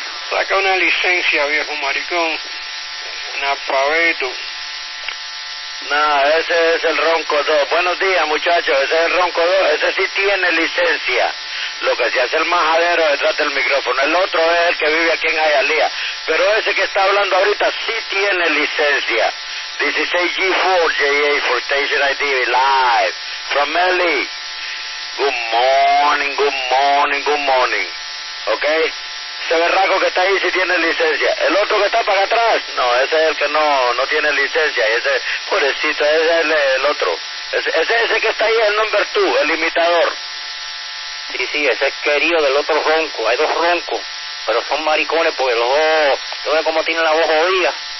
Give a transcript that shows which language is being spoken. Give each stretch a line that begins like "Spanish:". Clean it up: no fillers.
Spanish: Saca una licencia, viejo maricón, analfabeto. No, ese es el Ronco 2. Buenos días, muchachos. Ese es el Ronco 2. Ese sí tiene licencia. Lo que se hace el majadero detrás del micrófono. El otro es el que vive aquí en Hialeah. Pero ese que está hablando ahorita sí tiene licencia.
English: This is G4JA for Station ID live from LA. Good morning, good morning, good morning.
Spanish: ¿Ok? Ese berraco que está ahí sí tiene licencia. El otro que está para acá atrás, no, ese es el que no tiene licencia. Y ese, pobrecito, ese es el otro. Ese que está ahí es el
English: number 2,
Spanish: el imitador. Sí, ese es querido del otro ronco. Hay dos roncos, pero son maricones porque los dos, ¿no ves cómo tienen la voz jodida?